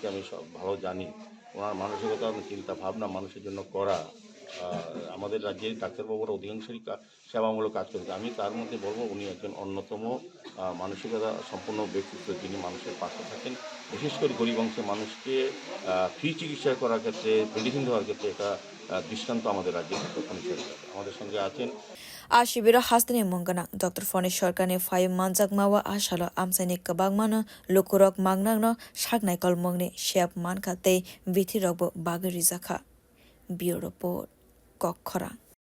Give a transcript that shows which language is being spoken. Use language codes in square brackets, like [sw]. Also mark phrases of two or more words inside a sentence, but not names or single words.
[bn] আমি সব ভালো জানি ওনার মানসিকতা চিন্তা ভাবনা মানুষের জন্য করা আমাদের রাজ্যের ডাক্তারবাবুরা অধিকাংশই সেবামূলক কাজ করেছে আমি তার মধ্যে বলবো উনি একজন অন্যতম মানসিকতা সম্পন্ন ব্যক্তিত্ব যিনি মানুষের পাশে থাকেন বিশেষ করে গরিব অংশের মানুষকে ফ্রি চিকিৎসা করার ক্ষেত্রে মেডিসিন দেওয়ার ক্ষেত্রে এটা দৃষ্টান্ত আমাদের রাজ্যের Dr.Phoni সরকার আমাদের সঙ্গে আছেন [trp] Shibiro hastani mungana Dr.Phoni sharkar ni phai manjak mawa salo amchai ni kabangmano lukurok mangnang no sagnai kolmong ni shep mankha tei bithi rokbo bagri jaka bureau report kokhora